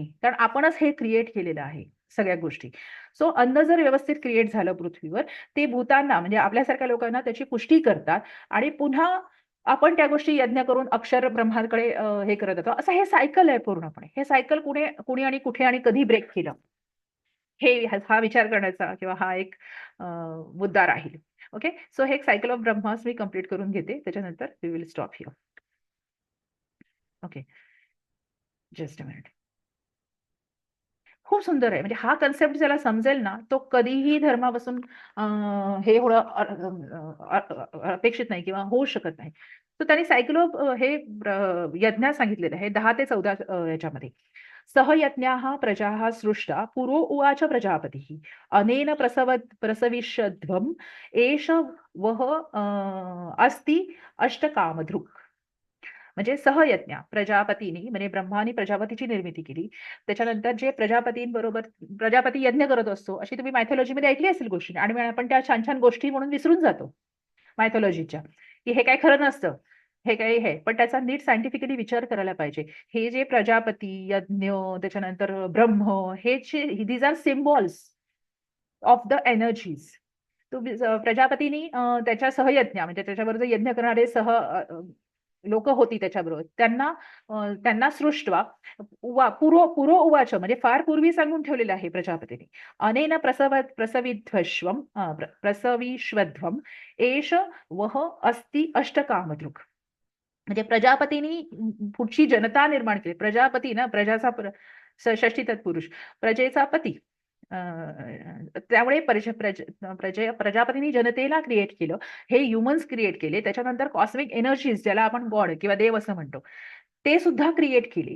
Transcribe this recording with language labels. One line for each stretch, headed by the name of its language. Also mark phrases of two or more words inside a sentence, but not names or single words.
Marathi: कारण आपणच हे क्रिएट केलेलं आहे सगळ्या गोष्टी. सो अन्न जर व्यवस्थित क्रिएट झालं पृथ्वीवर, ते भूतांना म्हणजे आपल्यासारख्या लोकांना त्याची पुष्टी करतात आणि पुन्हा आपण त्या गोष्टी यज्ञ करून अक्षर ब्रह्माकडे हे करत जातो. असं हे सायकल आहे पूर्णपणे. हे सायकल कुणी आणि कुठे आणि कधी ब्रेक केलं? हा विचार करण्याचा किंवा हा एक मुद्दा राहील. ओके. सो हे एक
English: cycle of
Marathi: ब्रह्मास मी कंप्लीट करून घेते.
English: त्याच्यानंतर we will stop here. OK. Just a minute.
Marathi: खूप सुंदर आहे. म्हणजे हा कन्सेप्ट ज्याला समजेल ना, तो कधीही धर्मापासून हे होणं अपेक्षित नाही किंवा होऊ शकत नाही. तर त्यांनी
English: cycle of
Marathi: हे यज्ञ सांगितलेलं आहे 10 ते 14 याच्यामध्ये.
Sanskrit: सहयज्ञाः प्रजाः सृष्टा पुरो उवाच प्रजापतिः अनेन प्रसविष्यध्वम् एष वः अस्ति अष्टकामधृक्.
Marathi: म्हणजे सहयज्ञ प्रजापतींनी म्हणजे ब्रह्माने प्रजापतीची निर्मिती केली. त्याच्यानंतर जे प्रजापतींबरोबर प्रजापती यज्ञ करत असतो अशी तुम्ही मायथॉलॉजीमध्ये ऐकली असेल गोष्टी आणि आपण त्या छान छान गोष्टी म्हणून विसरून जातो मायथॉलॉजीच्या, की हे काही खरं नसतं. हे काही हे पण त्याचा नीट सायंटिफिकली विचार करायला पाहिजे. हे जे प्रजापती, यज्ञ, त्याच्यानंतर ब्रह्म हे जे
English: these are symbols. of the energies.
Marathi: प्रजापतीनी त्याच्या सहयज्ञ म्हणजे त्याच्याबरोबर जे यज्ञ करणारे लोक होती त्याच्याबरोबर त्यांना
Sanskrit: सृष्टवा पुरो उवाच
Marathi: म्हणजे फार पूर्वी सांगून ठेवलेलं आहे प्रजापतीने.
Sanskrit: अनेन प्रसविष्वध्वम एष वह अस्ति अष्टकामधृक.
Marathi: म्हणजे प्रजापतीनी पुढची जनता निर्माण केली. प्रजापती ना, प्रजाचा षष्टी तत्पुरुष, प्रजेचा पती. त्यामुळे प्रजापतींनी जनतेला क्रिएट केलं, हे ह्युमन्स क्रिएट केले. त्याच्यानंतर
English: cosmic energies,
Marathi: ज्याला आपण गॉड किंवा देव असं म्हणतो, ते सुद्धा क्रिएट केले.